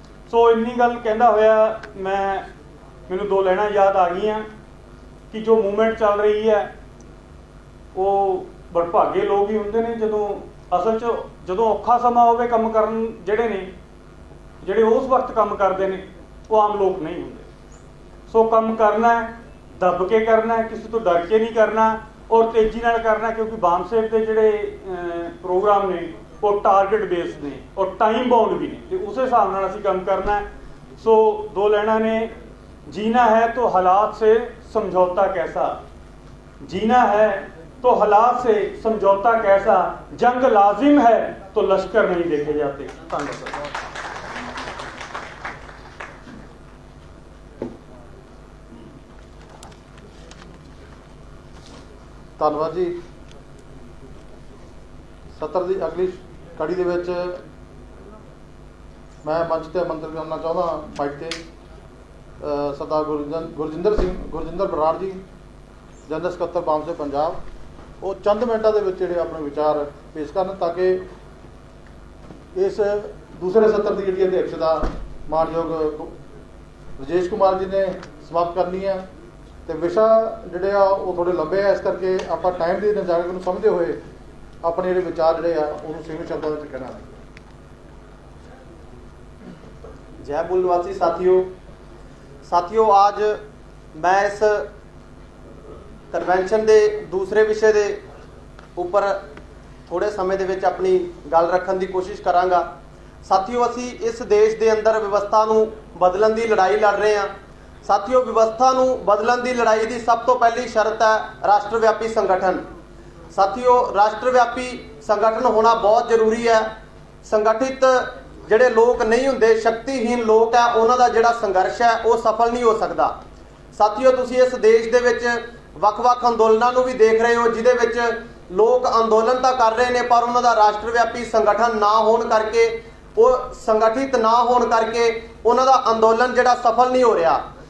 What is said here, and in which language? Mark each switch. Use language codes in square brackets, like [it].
[pa] ਸੋ ਇੰਨੀ ਗੱਲ ਕਹਿੰਦਾ ਹੋਇਆ ਮੈਨੂੰ ਦੋ ਲਾਈਨਾਂ ਯਾਦ ਆ ਗਈਆਂ ਕਿ ਜੋ ਮੂਵਮੈਂਟ ਚੱਲ ਰਹੀ ਹੈ ਉਹ ਬੜਭਾਗੇ ਲੋਕ ਹੀ ਹੁੰਦੇ ਨੇ ਜਦੋਂ ਅਸਲ 'ਚ ਜਦੋਂ ਔਖਾ ਸਮਾਂ ਹੋਵੇ ਕੰਮ ਕਰਨ ਜਿਹੜੇ ਉਸ ਵਕਤ ਕੰਮ ਕਰਦੇ ਨੇ ਉਹ ਆਮ ਲੋਕ ਨਹੀਂ ਹੁੰਦੇ। ਸੋ ਕੰਮ ਕਰਨਾ ਹੈ, ਦੱਬ ਕੇ ਕਰਨਾ ਹੈ, ਕਿਸੇ ਤੋਂ ਡਰ ਕੇ ਨਹੀਂ ਕਰਨਾ, ਔਰ ਤੇਜ਼ੀ ਨਾਲ ਕਰਨਾ, ਕਿਉਂਕਿ ਬਾਮਸੇਵ ਦੇ ਜਿਹੜੇ ਪ੍ਰੋਗਰਾਮ ਨੇ ਉਹ ਟਾਰਗੇਟ ਬੇਸਡ ਨੇ ਔਰ ਟਾਈਮ ਬਾਉਂਡ ਵੀ ਨੇ, ਤੇ ਉਸੇ ਹਿਸਾਬ ਨਾਲ ਅਸੀਂ ਕੰਮ ਕਰਨਾ ਹੈ। ਸੋ ਦੋ ਲੈਣਾ ਨੇ, [hi] जीना है तो हालात से समझौता कैसा, जीना है तो हालात से समझौता कैसा, जंग लाजिम है तो लश्कर नहीं देखे जाते। धन्यवाद। [pa] ਧੰਨਵਾਦ ਜੀ। ਸਤਰ ਦੀ ਅਗਲੀ ਕੜੀ ਦੇ ਵਿੱਚ ਮੈਂ ਮੰਚ ਤੇ ਆਮੰਤਰਿਤ ਕਰਨਾ ਚਾਹੁੰਦਾ ਮਾਈਕ ਤੇ ਸਰਦਾਰ ਗੁਰਜਿੰਦਰ ਬਰਾੜ ਜੀ, ਜਨਰਲ ਸਕੱਤਰ ਬਾਮਸੇਵ ਪੰਜਾਬ। ਉਹ ਚੰਦ ਮਿੰਟਾਂ ਦੇ ਵਿੱਚ ਜਿਹੜੇ ਆਪਣੇ ਵਿਚਾਰ ਪੇਸ਼ ਕਰਨ ਤਾਂ ਕਿ ਇਸ ਦੂਸਰੇ ਸੱਤਰ ਦੀ ਜਿਹੜੀ ਅਧਿਕਸ਼ਤਾ ਮਾਨਯੋਗ ਰਜੇਸ਼ ਕੁਮਾਰ ਜੀ ਨੇ ਸਮਾਪਤ ਕਰਨੀ ਹੈ। ਤੇ ਵਿਸ਼ਾ ਜਿਹੜੇ ਆ ਉਹ ਥੋੜੇ ਲੰਬੇ ਆ, ਇਸ ਕਰਕੇ ਆਪਾਂ ਟਾਈਮ ਦੀ ਨਜ਼ਾਰੇ ਨੂੰ ਸਮਝਦੇ ਹੋਏ ਆਪਣੇ ਜਿਹੜੇ ਵਿਚਾਰ ਜਿਹੜੇ ਆ ਉਹਨੂੰ ਸੀਮਿਤ ਸ਼ਬਦਾਂ ਵਿੱਚ ਕਹਿਣਾ ਹੈ। [hi] जय मूल निवासी साथियों, आज मैं इस कन्वेंशन के दूसरे विषय के उपर थोड़े समय [pa] दे विच [hi] अपनी गल रखने की कोशिश करांगा। साथियों, [pa] असी [hi] इस देश के अंदर व्यवस्था [pa] नूं बदलण [hi] की लड़ाई लड़ रहे हैं। साथियों, व्यवस्था [pa] नूं बदलण [hi] की लड़ाई की सब तो पहली शर्त है राष्ट्रव्यापी संगठन। साथियों, राष्ट्रव्यापी संगठन होना बहुत जरूरी है। [pa] संगठित ਜਿਹੜੇ ਲੋਕ ਨਹੀਂ ਹੁੰਦੇ, ਸ਼ਕਤੀਹੀਨ ਲੋਕ ਹੈ, ਉਹਨਾਂ ਦਾ ਜਿਹੜਾ ਸੰਘਰਸ਼ ਹੈ ਉਹ ਸਫਲ ਨਹੀਂ ਹੋ ਸਕਦਾ। ਸਾਥੀਓ, ਤੁਸੀਂ ਇਸ ਦੇਸ਼ ਦੇ ਵਿੱਚ ਵੱਖ-ਵੱਖ ਅੰਦੋਲਨਾਂ ਨੂੰ ਵੀ ਦੇਖ ਰਹੇ ਹੋ, ਜਿਹਦੇ ਵਿੱਚ ਲੋਕ ਅੰਦੋਲਨ ਤਾਂ ਕਰ ਰਹੇ ਨੇ ਪਰ ਉਹਨਾਂ ਦਾ ਰਾਸ਼ਟਰਵਿਆਪੀ ਸੰਗਠਨ ਨਾ ਹੋਣ ਕਰਕੇ, ਉਹ ਸੰਗਠਿਤ ਨਾ ਹੋਣ ਕਰਕੇ ਉਹਨਾਂ ਦਾ ਅੰਦੋਲਨ ਜਿਹੜਾ ਸਫਲ ਨਹੀਂ ਹੋ ਰਿਹਾ।